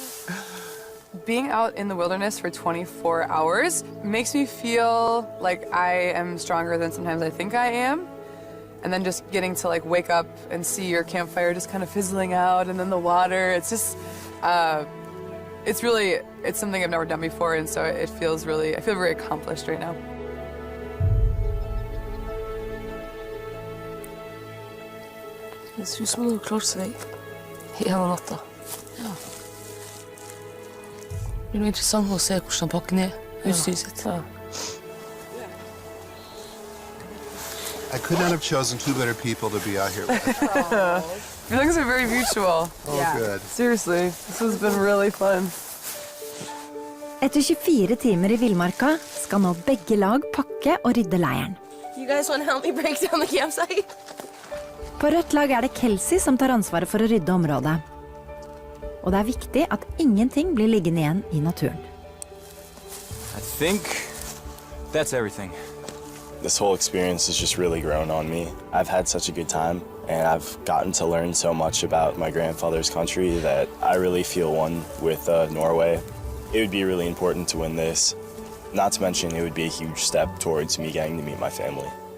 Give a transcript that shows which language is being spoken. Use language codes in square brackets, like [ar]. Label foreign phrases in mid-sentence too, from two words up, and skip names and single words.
[en] Being out in the wilderness for 24 hours makes me feel like I am stronger than sometimes I think I am. And then just getting to like wake up and see your campfire just kind of fizzling out and then the water, it's just, it's something I've never done before, and so I feel very accomplished right now. [no] Det ser ut som du har klart seg hele natta. Ja. Det blir noe interessant å se hvordan pakken utstyret sitt. Ja. [en] I could not have chosen two better people to be out here with. Feelings are very mutual. Oh, good. Seriously, this has been really fun. [no] Etter 24 timer I villmarka skal nå begge lag pakke og rydde leiren. [en] You guys want to help me break down the campsite? [no] På rødt lag det Kelsey som tar ansvaret for å rydde området. Og det viktig at ingenting blir liggende igjen I naturen. [en] I think that's everything. This whole experience has just really grown on me. I've had such a good time, and I've gotten to learn so much about my grandfather's country that I really feel one with Norway. It would be really important to win this. Not to mention, it would be a huge step towards me getting to meet my family.